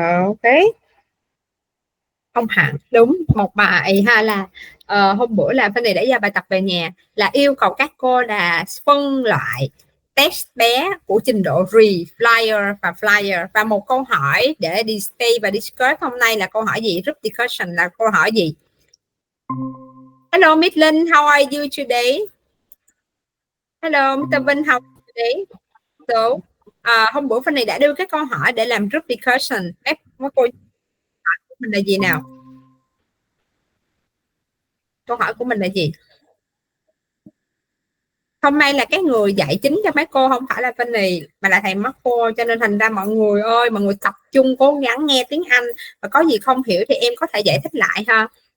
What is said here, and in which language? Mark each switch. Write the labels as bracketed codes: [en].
[vi] Ok, không hẳn đúng một bài ha, là hôm bữa là Fanny đã ra bài tập về nhà là yêu cầu các cô là phân loại test bé của trình độ re, flyer và flyer, và một câu hỏi để display và discuss hôm nay là câu hỏi gì? Group discussion là câu hỏi gì? [en] Hello Miss Linh, how are you today? Hello Mr. Vinh, how are you today? [vi] So, hôm bữa Fanny đã đưa cái câu hỏi để làm group discussion. Mấy cô hỏi của mình là gì nào? Câu hỏi của mình là gì? Hôm nay là cái người dạy chính cho mấy cô không phải là Fanny mà là thầy Marco, cho nên thành ra mọi người ơi, mọi người tập trung cố gắng nghe tiếng Anh, và có gì không hiểu thì em có thể giải thích lại ha.